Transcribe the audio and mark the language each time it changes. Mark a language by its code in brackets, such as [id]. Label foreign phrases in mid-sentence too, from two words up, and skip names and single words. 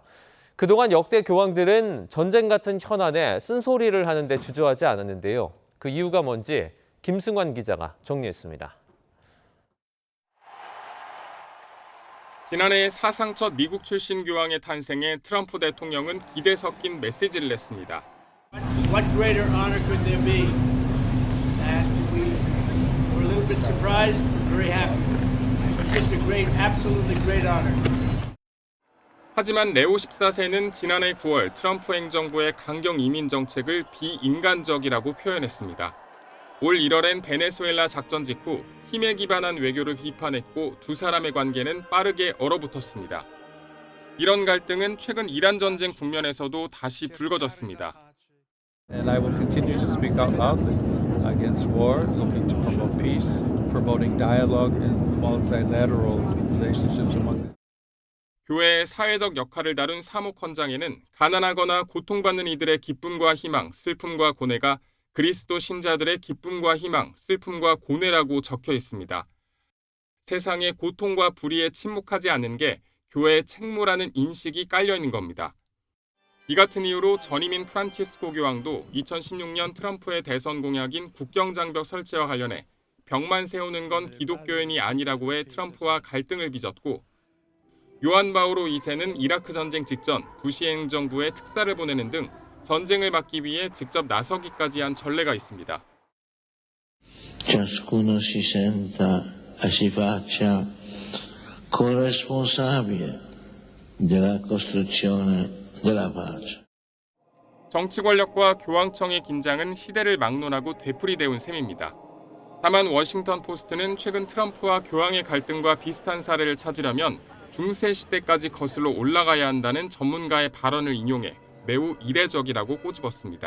[ko] 그동안 역대 교황들은 전쟁 같은 현안에 쓴소리를 하는데 주저하지 않았는데요. 그 이유가 뭔지 김승환 기자가 정리했습니다. 지난해 사상 첫 미국 출신 교황의 탄생에 트럼프 대통령은 기대 섞인 메시지를 냈습니다. [en] What greater honor could there be? And we were a little bit surprised, very happy. It's just a great, absolutely great honor. [ko] 하지만 레오 14세는 지난해 9월 트럼프 행정부의 강경 이민 정책을 비인간적이라고 표현했습니다. 올 1월엔 베네수엘라 작전 직후 힘에 기반한 외교를 비판했고 두 사람의 관계는 빠르게 얼어붙었습니다. 이런 갈등은 최근 이란 전쟁 국면에서도 다시 불거졌습니다. [en] And I will continue to speak out loud against war, looking to promote peace, promoting dialogue and multilateral relationships among the [ko] 교회의 사회적 역할을 다룬 사목헌장에는 가난하거나 고통받는 이들의 기쁨과 희망, 슬픔과 고뇌가 그리스도 신자들의 기쁨과 희망, 슬픔과 고뇌라고 적혀 있습니다. 세상의 고통과 불의에 침묵하지 않는 게 교회의 책무라는 인식이 깔려 있는 겁니다. 이 같은 이유로 전임인 프란치스코 교황도 2016년 트럼프의 대선 공약인 국경장벽 설치와 관련해 벽만 세우는 건 기독교인이 아니라고 해 트럼프와 갈등을 빚었고 요한 바오로 2세는 이라크 전쟁 직전 부시 행정부에 특사를 보내는 등 전쟁을 막기 위해 직접 나서기까지 한 전례가 있습니다. [it] Ciascuno si senta e si faccia corresponsabile della costruzione della pace. [ko] 정치 권력과 교황청의 긴장은 시대를 막론하고 되풀이되온 셈입니다. 다만 워싱턴 포스트는 최근 트럼프와 교황의 갈등과 비슷한 사례를 찾으려면 중세 시대까지 거슬러 올라가야 한다는 전문가의 발언을 인용해 매우 이례적이라고 꼬집었습니다.